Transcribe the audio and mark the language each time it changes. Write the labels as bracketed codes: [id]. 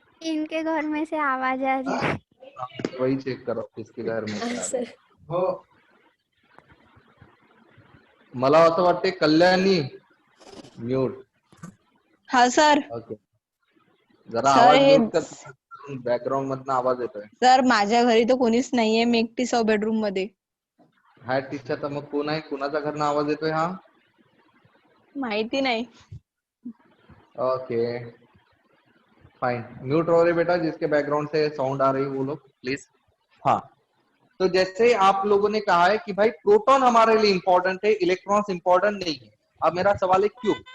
[hi] इनके घर में से आवाज आ रही है। वही चेक करो किसके घर में क्या सर है। [mr] मला असं वाटते कल्याणी म्यूट. [hi] हाँ सर. ओके, जरा सर आवाज हे [mr] म्यूट कर, बॅकग्राऊंड मधनं आवाज येतोय. सर माझ्या घरी तर कोणीच नाहीये, मी एकटीच आहो बेडरूम मध्ये. हा टीचर, तर मग कोण आहे, कुणाच्या घरनं आवाज येतोय हा? माहिती नाही. [hi] ओके फाइन, म्यूट रहो रे बेटा, जिसके बैकग्राउंड से साउंड आ रही है वो लोग प्लीज. हाँ, तो जैसे आप लोगों ने कहा है कि भाई प्रोटॉन हमारे लिए इंपॉर्टेंट है, इलेक्ट्रॉन्स इंपॉर्टेंट नहीं है. अब मेरा सवाल है क्यों?